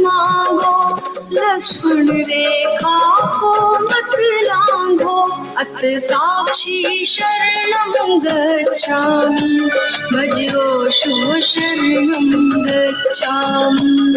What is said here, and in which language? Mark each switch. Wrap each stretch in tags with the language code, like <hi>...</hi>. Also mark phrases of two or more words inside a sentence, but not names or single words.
<hi>मांगो, लक्ष्मण रेखा को मत लांघो।</hi> <sa>अत साक्षी शरणं गच्छामि, भजोषु शरणं गच्छामि।</sa>